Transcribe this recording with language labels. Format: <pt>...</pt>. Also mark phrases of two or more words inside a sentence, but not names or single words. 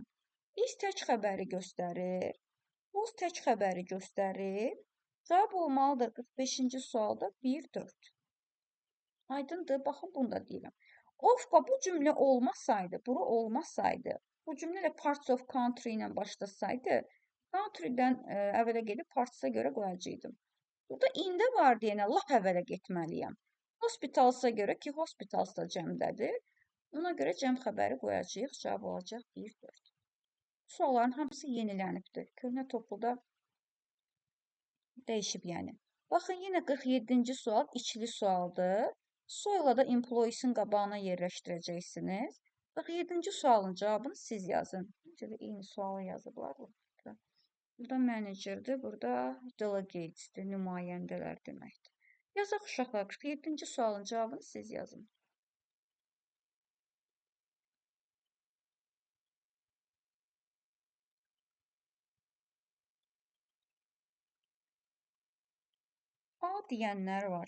<az>Is tək xəbəri göstərir. Was tək xəbəri göstərir. Cavab olmalıdır 45-ci sualda 1, 4. Aydındır, baxın bunu da deyirəm. Of-ba bu cümlə olmasaydı, bura olmasaydı, bu cümlə ilə</az> <en>parts of country</en> <az>ilə başlasaydı, country-dən əvvələ gedib partisa görə qoyacaqdım. Burada ində var deyənə lap əvvələ getməliyəm. Hospitalsa görə ki, hospitals da cəmdədir. Ona görə cəm xəbəri qoyacağıq, cavab olacaq 1, 4. Sualların hamısı yenilənibdir. Köhnə topluda dəyişib yəni. Baxın, yenə 47-ci sual ikili sualdır. Soyla da employees-in qabağına yerləşdirəcəksiniz. 47-ci sualın cavabını siz yazın. Necə də eyni sualı yazıblar burada. Burada managerdir, burada delegatesdir, nümayəndələr deməkdir. Yazaq uşaqlar, 47-ci sualın cavabını siz yazın. A deyənlər var.</az>